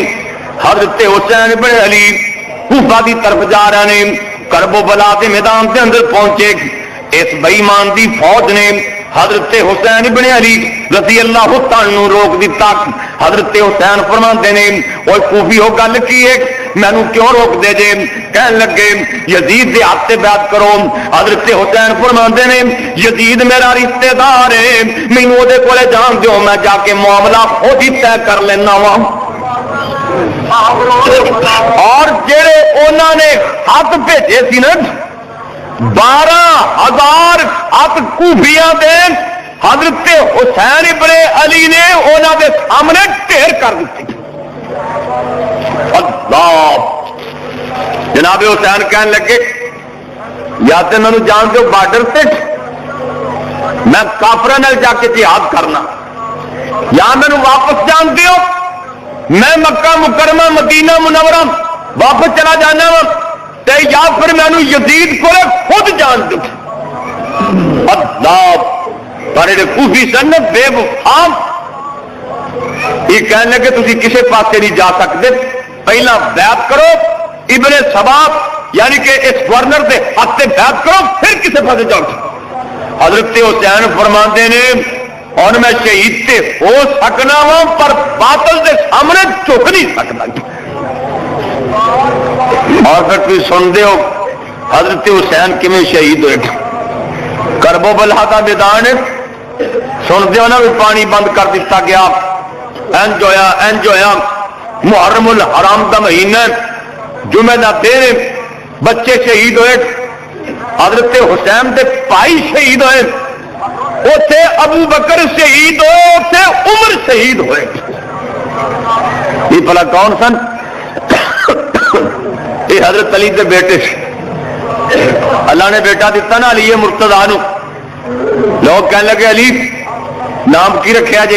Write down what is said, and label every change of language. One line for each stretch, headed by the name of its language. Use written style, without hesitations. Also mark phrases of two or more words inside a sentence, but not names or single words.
Punjabi: حضرت حسین بن علی کوفہ دی طرف جا رہے ہیں.
Urdu: کرب و بلا کے میدان کے اندر پہنچے.
Punjabi: اس بے ایمان دی فوج نے حضرت حسین بن علی رضی اللہ تعالی روک دیتا. حضرت حسین فرماندے نے اوے کوفیو گل کی ہے مینوں کیوں روک دے جے؟ کہن لگے یزید دے ہاتھ تے بیعت کرو. حضرت حسین فرماندے نے یزید میرا رشتہ دار ہے, مینوں اودے کولے جان دیو, میں جا کے معاملہ خود ہی طے کر لینا وا. اور جڑے انہاں نے ہاتھ بھیجے سی نا 12,000 ہاتھ کوفیاں دے حضرت حسین ابن علی نے انہاں دے سامنے ڈھیر کر دیتی. اللہ جناب حسین کہنے لگے یا تو میں جان دو بارڈر سے میں کافراں نال جا کے جہاد کرنا, یا میں واپس جان دیو میں مکہ مکرمہ مدینہ منورہ واپس چلا جانا وا, یا پھر میں یزید کو خود جان دو. اللہ پر کوفی سن بے وفا یہ کہنے لگے تسی کسے پاسے نہیں جا سکتے, پہلا بیعت کرو ابن سبا یعنی کہ اس گورنر دے ہاتھ سے بیعت کرو پھر کسے پاسے جاؤ. حضرت حسین فرماندے نے اور میں شہید تے ہو سکنا وا پر باطل دے سامنے جھک نہیں سکتا.
Urdu: اور پھر تم سنتے ہو حضرت حسین کیویں شہید ہوئے. کرب و بلا کا میدان سنتے ہو نا بھی پانی بند کر دیتا گیا.
Punjabi: انج ہویا محرم الحرام کا مہینہ جمعہ دا دن بچے شہید ہوئے. حضرت حسین دے بھائی شہید ہوئے, اوتھے ابو بکر شہید ہوئے, اوتھے عمر شہید ہوئے. یہ بھلا کون سن؟ یہ حضرت علی کے بیٹے سے اللہ نے بیٹا دیتا نا علی مرتضیٰ نو. لوگ کہنے لگے علی نام کی رکھیا جے؟